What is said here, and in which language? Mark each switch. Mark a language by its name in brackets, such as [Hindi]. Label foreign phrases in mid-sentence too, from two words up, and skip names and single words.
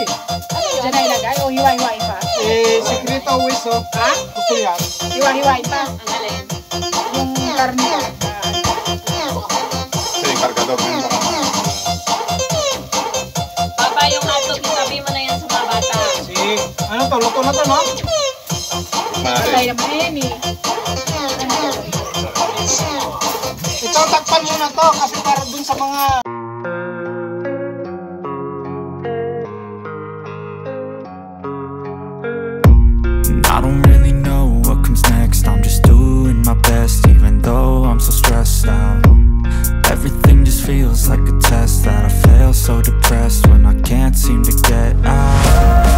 [Filipino] Diyan na ilagay o hiwa-hiwain pa? [Spanish] Secreto hueso. Ha? [Filipino] Gusto yan. Hiwa-hiwain pa. Ang alin? Yung karne. Ito yung kargador na yun. Papa, yung hotdog, isabi mo na yan sa mga bata. Si, ano to? Luto na to, no? Patay naman yan eh. Ito, takpan mo na to kasi para dun sa mga... [English] I don't really know what comes next. I'm just doing my best, even though I'm so stressed out. Everything just feels like a test that I fail, so depressed when I can't seem to get out.